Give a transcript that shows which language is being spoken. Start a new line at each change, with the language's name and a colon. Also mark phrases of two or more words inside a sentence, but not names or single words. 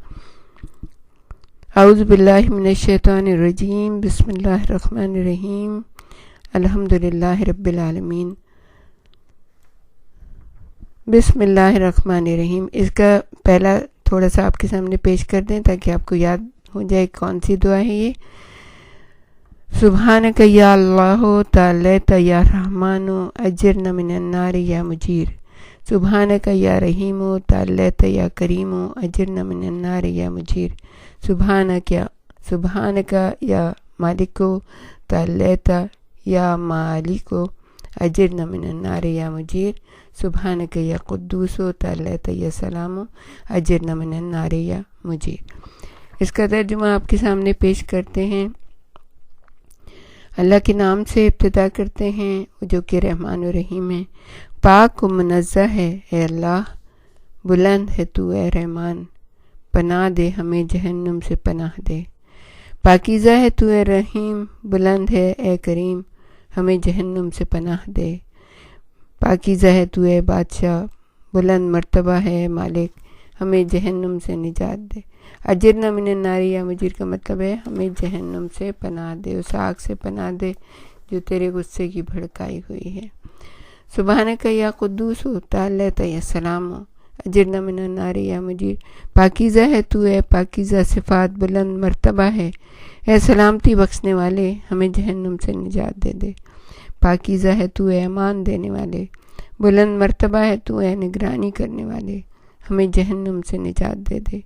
Arabic: اعوذ باللہ من الشیطان الرجیم بسم اللہ الرحمن الرحیم الحمدللہ رب العالمین۔ بسم اللہ الرحمن الرحیم،
Urdu: اس کا پہلا تھوڑا سا آپ کے سامنے پیش کر دیں تاکہ آپ کو یاد ہو جائے کون سی دعا ہے یہ۔
Arabic: سبحانک یا اللہ تعالیت یا رحمان اجرنا من النار یا مجیر۔ سبحانک یا رحیم تعالیت یا کریم اجرنا من النار یا مجیر۔ سبحانک یا مالک تعالیت یا مالک اجرنا من النار یا مجیر۔ سبحانک یا قدوس تعالیت یا سلام اجرنا من النار یا مجیر۔
Urdu: اس کا ترجمہ آپ کے سامنے پیش کرتے ہیں۔ اللہ کے نام سے ابتدا کرتے ہیں جو کہ رحمان و رحیم ہے۔ پاک و منزہ ہے اے اللہ، بلند ہے تو اے رحمان، پناہ دے ہمیں جہنم سے پناہ دے۔ پاکیزہ ہے تو اے رحیم، بلند ہے اے کریم، ہمیں جہنم سے پناہ دے۔ پاکیزہ ہے تو اے بادشاہ، بلند مرتبہ ہے مالک، ہمیں جہنم سے نجات دے۔
Arabic: اجرنا من النار یا مجیر
Urdu: کا مطلب ہے ہمیں جہنم سے پناہ دے، اس آگ سے پناہ دے جو تیرے غصے کی بھڑکائی ہوئی ہے۔
Arabic: سبحانک یا قدوس تعالیٰ یا سلام اجرنا من النار یا مجیر،
Urdu: پاکیزہ ہے تو ہے، پاکیزہ صفات بلند مرتبہ ہے، اے سلامتی بخشنے والے ہمیں جہنم سے نجات دے دے۔ پاکیزہ ہے تو ہے، امان دینے والے، بلند مرتبہ ہے تو ہے، نگرانی کرنے والے ہمیں جہنم سے نجات دے دے۔